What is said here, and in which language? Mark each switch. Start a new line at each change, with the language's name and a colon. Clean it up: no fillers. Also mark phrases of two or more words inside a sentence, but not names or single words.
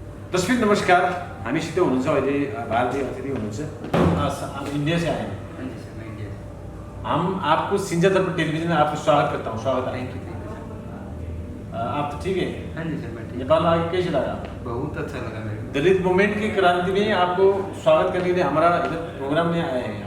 Nepali: तस्वीर नमस्कार, हामीसित हुनुहुन्छ अहिले भारतीय अतिथि हुनुहुन्छ,
Hindi: इंडिया से आए हैं। हाँ जी सर, मैं इंडिया से। हम आपको सिंजा दर्पण टेलीविजन में आपको स्वागत करता हूँ। स्वागत है।
English: thank you sir.
Hindi: आप तो ठीक है? हाँ जी सर, मैं ठीक। नेपाल आके कैसे लगा? बहुत अच्छा लगा मेरे को।
English: Dalit movement
Hindi: की क्रांति में आपको स्वागत करने के लिए हमारा इधर प्रोग्राम में आए हैं।